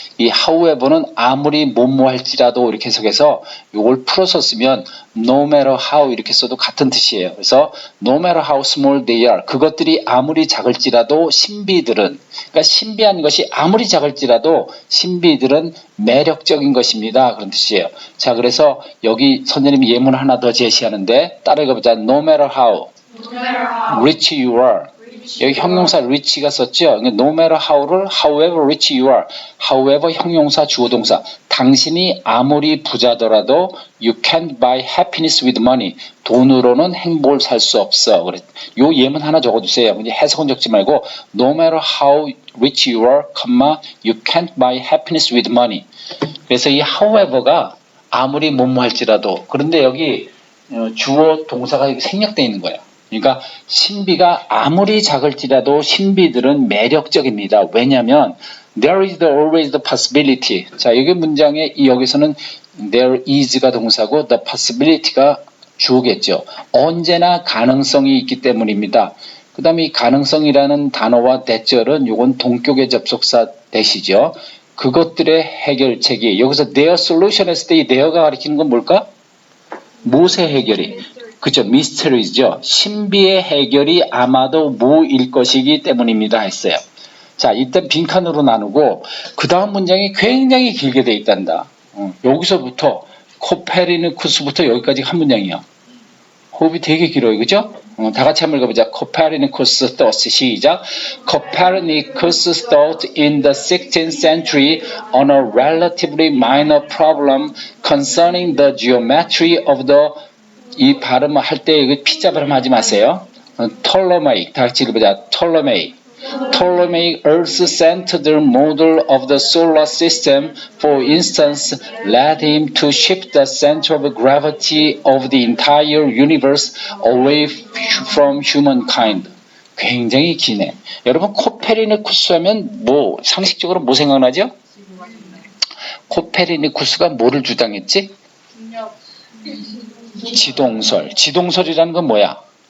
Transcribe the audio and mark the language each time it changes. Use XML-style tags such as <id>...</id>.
<ko>이 however는 아무리 뭐뭐 할지라도 이렇게 해석해서 이걸 풀어서 쓰면</ko> <en>no matter how</en> <ko>이렇게 써도 같은 뜻이에요. 그래서</ko> <en>no matter how small they are</en> <ko>그것들이 아무리 작을지라도 신비들은 그러니까 신비한 것이 아무리 작을지라도 신비들은 매력적인 것입니다. 그런 뜻이에요. 자, 그래서 여기 선생님이 예문 하나 더 제시하는데 따라해보자.</ko> <en>No matter how rich you are.</en> <ko>여기 형용사 rich가 썼죠.</ko> <en>no matter how를 however rich you are.</en> <ko>however 형용사 주어 동사. 당신이 아무리 부자더라도</ko> <en>you can't buy happiness with money.</en> <ko>돈으로는 행복을 살 수 없어. 그래. 요 예문 하나 적어주세요. 이제 해석은 적지 말고</ko> <en>no matter how rich you are, you can't buy happiness with money.</en> <ko>그래서 이 however가 아무리 뭐뭐 할지라도 그런데 여기 주어 동사가 생략되어 있는 거예요. 그러니까 신비가 아무리 작을지라도 신비들은 매력적입니다. 왜냐하면</ko> <en>there is always the possibility.</en> <ko>자, 여기 문장에 여기서는 there is가 동사고 the possibility가 주어겠죠. 언제나 가능성이 있기 때문입니다. 그 다음에 이 가능성이라는 단어와 대절은 요건 동격의 접속사 대시죠. 그것들의 해결책이 여기서</ko> <en>their solution</en> <ko>했을 때 이 there가 가리키는 건 뭘까? 무엇의 해결이? 그죠? mysteries죠. 신비의 해결이 아마도 무일 것이기 때문입니다 했어요. 자, 일단 빈칸으로 나누고 그 다음 문장이 굉장히 길게 돼 있단다. 여기서부터 코페르니쿠스부터 여기까지 한 문장이요. 호흡이 되게 길어요. 그죠? 다 같이 한번 읽어보자.</ko> <en>Copernicus thought.</en> <ko>시작.</ko> <en>Copernicus thought in the 16th century on a relatively minor problem concerning the geometry of the</en> <ko>이 발음할 때 피자 발음하지 마세요. Ptolemaic, 다 같이 읽어보자.</ko> <en>Ptolemaic. Ptolemaic Earth-centered model of the solar system, for instance, led him to shift the center of gravity of the entire universe away from humankind.</en> <ko>굉장히 기네. 여러분 코페르니쿠스 하면 뭐 상식적으로 뭐 생각나죠? 코페르니쿠스가 뭐를 주장했지? 지동설. 지동설이라는 건 뭐야?</ko>